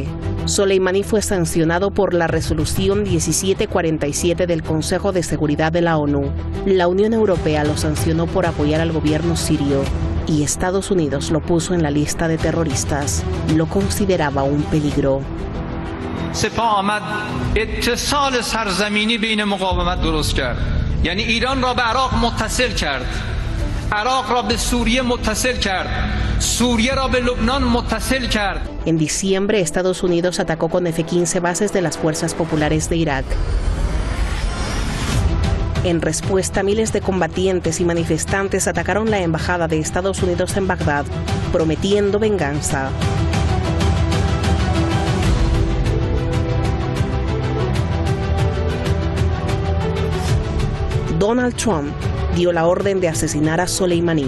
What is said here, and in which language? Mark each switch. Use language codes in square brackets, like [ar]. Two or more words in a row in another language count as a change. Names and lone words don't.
[es] Soleimani fue sancionado por la resolución 1747 del Consejo de Seguridad de la ONU. La Unión Europea lo sancionó por apoyar al gobierno sirio y Estados Unidos lo puso en la lista de terroristas. Lo consideraba un peligro. [fa] سپاه آمد اتصال سرزمینی بین مقاومت درست کرد. یعنی ایران را به عراق متصل کرد. عراق را به سوریه متصل کرد. سوریه را به لبنان متصل کرد. [es] En diciembre, Estados Unidos atacó con F-15 bases de las fuerzas populares de Irak. En respuesta, miles de combatientes y manifestantes atacaron la embajada de Estados Unidos en Bagdad, prometiendo venganza. Donald Trump dio la orden de asesinar a Soleimani.